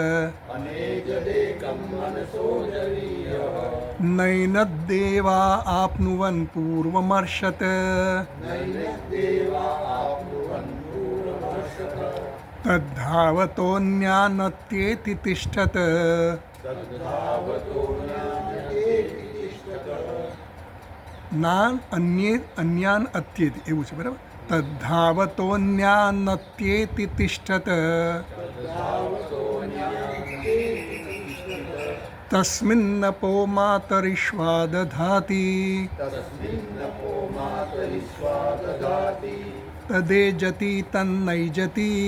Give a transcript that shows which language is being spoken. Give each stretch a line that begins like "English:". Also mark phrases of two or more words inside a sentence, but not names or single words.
Sanskrit: नैनद्देवा आप्नुवन् पूर्वमर्षत् तद्धावतोऽन्यानत्येति तिष्ठत् नान अन्ये अन्यान अत्येति
Gujarati: એવું છે બરાબર
Sanskrit: तद्धावतोऽन्यानत्येति तिष्ठत् तस्मिन्नपो मातरिश्वा दधाति तदेजति तन्नैजति